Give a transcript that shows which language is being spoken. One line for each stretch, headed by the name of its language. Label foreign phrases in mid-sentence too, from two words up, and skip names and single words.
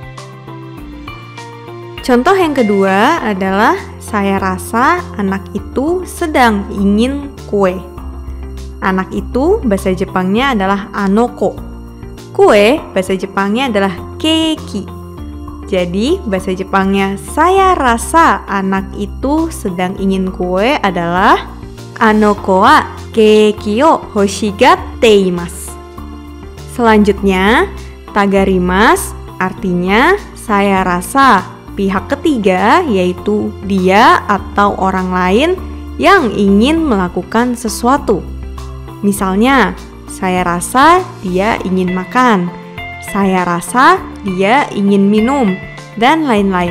Indonesian: Contoh yang kedua adalah saya rasa anak itu sedang ingin kue. Anak itu bahasa Jepangnya adalah anoko. Kue bahasa Jepangnya adalah keiki. Jadi, bahasa Jepangnya saya rasa anak itu sedang ingin kue adalah
Japanese: あの子はケーキを欲しがっています.
Indonesian: Selanjutnya, tagarimasu artinya saya rasa pihak ketiga, yaitu dia atau orang lain yang ingin melakukan sesuatu. Misalnya, saya rasa dia ingin makan, saya rasa dia ingin minum, dan lain-lain.